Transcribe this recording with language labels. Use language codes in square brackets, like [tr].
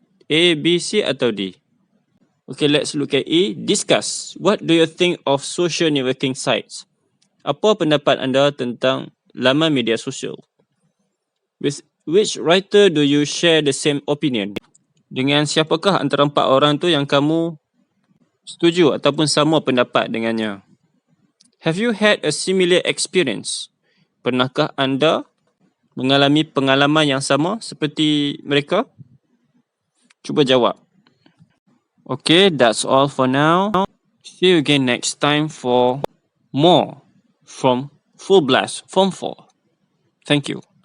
[en] A, B, C [ms] atau [en] D? Okay, let's look at E. Discuss. What do you think of social networking sites? [ms] Apa pendapat anda tentang laman media sosial? [en] With which writer do you share the same opinion? [ms] Dengan siapakah antara 4 orang tu yang kamu setuju ataupun sama pendapat dengannya? [en] Have you had a similar experience? [ms] Pernahkah anda mengalami pengalaman yang sama seperti mereka? Cuba jawab. [en] Okay, that's all for now. See you again next time for more from Full Blast Form 4. Thank you.